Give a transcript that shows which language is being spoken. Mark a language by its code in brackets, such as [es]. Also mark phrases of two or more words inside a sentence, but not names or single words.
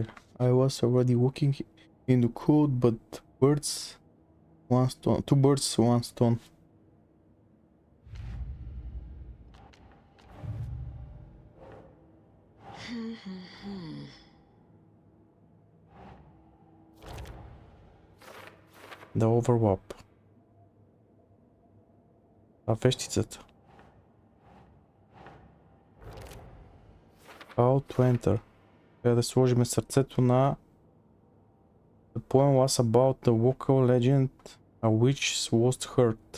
[en] I was already looking in the code, but birds, one stone. Two birds, one stone. The overlap. [bg] А вещицата. [en] How to enter. [bg] Трябва да сложим сърцето на [en] The poem was about the local legend a witch's lost heart.